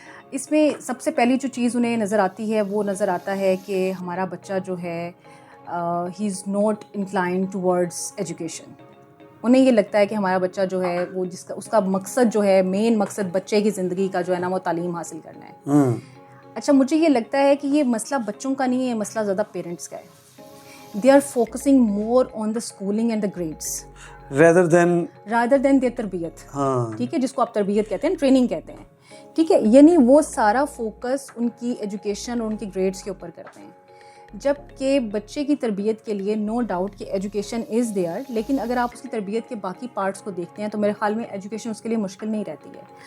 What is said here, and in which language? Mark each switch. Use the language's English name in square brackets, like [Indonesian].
[Urdu] اس میں سب سے پہلی جو چیز انہیں نظر آتی ہے وہ نظر آتا ہے کہ ہمارا بچہ جو ہے [English] He is not inclined towards education. [Urdu] انہیں یہ لگتا ہے کہ ہمارا بچہ جو ہے وہ اس کا مقصد جو ہے, مین مقصد بچے کی زندگی کا جو ہے نا وہ تعلیم حاصل کرنا ہے. اچھا, مجھے یہ لگتا ہے کہ یہ مسئلہ بچوں کا نہیں ہے, یہ مسئلہ زیادہ پیرنٹس کا ہے. [English] They are focusing more on the schooling and the grades rather than their [Urdu] تربیت. ٹھیک ہے, جس کو آپ تربیت کہتے ہیں, ٹریننگ کہتے ہیں. ٹھیک ہے, یعنی وہ سارا فوکس ان کی ایجوکیشن اور ان کی گریڈس کے اوپر کرتے ہیں, جبکہ بچے کی تربیت کے لیے [English] no doubt [Urdu] کہ [English] education is there, [Urdu] لیکن اگر آپ اس کی تربیت کے باقی پارٹس کو دیکھتے ہیں تو میرے خیال میں ایجوکیشن اس کے لیے مشکل نہیں رہتی ہے.